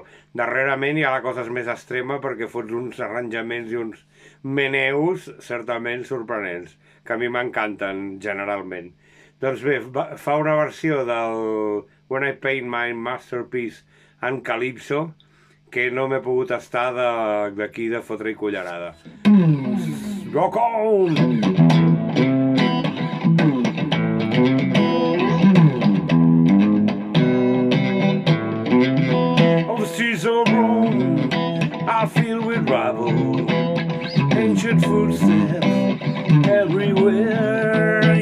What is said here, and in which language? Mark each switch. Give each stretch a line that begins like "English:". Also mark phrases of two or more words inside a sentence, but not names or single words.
Catalan: Darrerament ja la cosa és més extrema perquè fots uns arranjaments i uns meneus certament sorprenents, que a mi m'encanten generalment. Doncs bé, fa una versió del When I Paint My Masterpiece en Calypso que no m'he pogut estar d'aquí de fotre-hi cullerada.
English: Rock on! All the streets of Rome are filled with rubble, ancient footsteps everywhere.